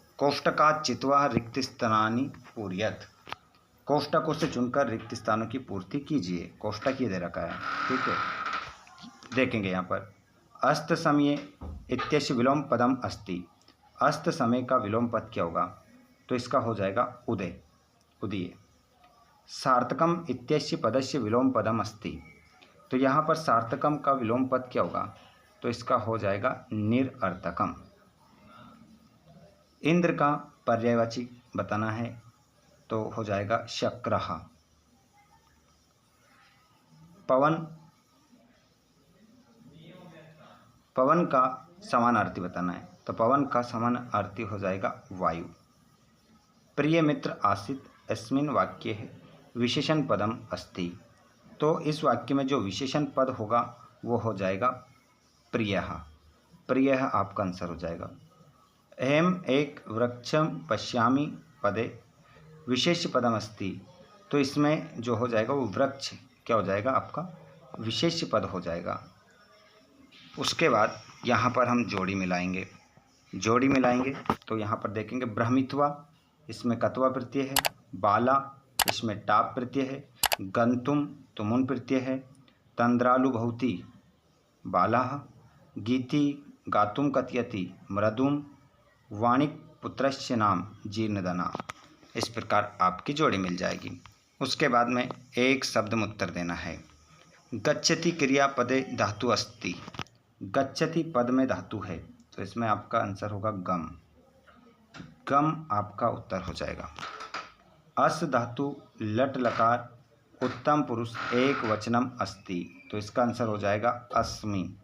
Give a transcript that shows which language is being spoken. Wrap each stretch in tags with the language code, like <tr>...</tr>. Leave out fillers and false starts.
<sa>कोष्टकात् चित्वा रिक्त स्थानानि पूरयत्।</sa> <hi>कोष्टकों से चुनकर रिक्त स्थानों की पूर्ति कीजिए। कोष्टक ये दे रखा है, ठीक है। देखेंगे यहाँ पर</hi> <sa>अस्त समय इत्यस्य विलोम पदम अस्ति।</sa> <hi>अस्त समय का विलोम पद क्या होगा? तो इसका हो जाएगा उदय, उदय।</hi> <sa>सार्थकम इत्यस्य पदस्य विलोम पदम अस्ति।</sa> <hi>तो यहाँ पर सार्थकम का विलोम पद क्या होगा? तो इसका हो जाएगा निरर्थकम। इंद्र का पर्यायवाची बताना है तो हो जाएगा शक्रः। पवन, पवन का समानार्थी बताना है तो पवन का समानार्थी हो जाएगा वायु।</hi> <sa>प्रिय मित्र आसीत् अस्मिन् वाक्ये विशेषण पदम अस्ति।</sa> <hi>तो इस वाक्य में जो विशेषण पद होगा वो हो जाएगा प्रियः।</hi> <sa>प्रियः</sa> <hi>आपका आंसर हो जाएगा।</hi> <sa>अहम एक वृक्षम पश्यामि पदे विशेष पदम अस्ति।</sa> <hi>तो इसमें जो हो जाएगा वो वृक्ष क्या हो जाएगा? आपका विशेष पद हो जाएगा। उसके बाद यहाँ पर हम जोड़ी मिलाएंगे। जोड़ी मिलाएंगे तो यहाँ पर देखेंगे ब्रह्मित्वा इसमें कत्वा प्रत्यय है। बाला, इसमें टाप प्रत्यय है। गंतुम, तुमुन प्रत्यय है।</hi> <sa>तंद्रालु भवति बालाः। गीति, गातुम कथयति मृदुम। वाणिक पुत्रस्य नाम जीर्णदना।</sa> <hi>इस प्रकार आपकी जोड़ी मिल जाएगी। उसके बाद में एक शब्द में उत्तर देना है।</hi> <sa>गच्छति क्रियापदे धातु अस्ति।</sa> <hi>गच्छति पद में धातु है, तो इसमें आपका आंसर होगा गम। गम आपका उत्तर हो जाएगा।</hi> <sa>अस धातु लट लकार उत्तम पुरुष एक वचनम अस्ति,</sa> <hi>तो इसका आंसर हो जाएगा अस्मि।</hi>